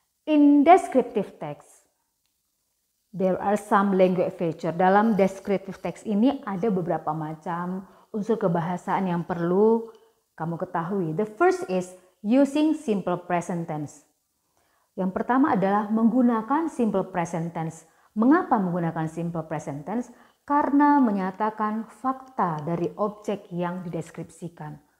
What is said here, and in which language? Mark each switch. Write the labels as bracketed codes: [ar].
[en] In descriptive text, there are some language feature. [id] Dalam descriptive text ini ada beberapa macam unsur kebahasaan yang perlu kamu ketahui. [en] The first is using simple present tense. [id] Yang pertama adalah menggunakan simple present tense. Mengapa menggunakan simple present tense? Karena menyatakan fakta dari objek yang dideskripsikan.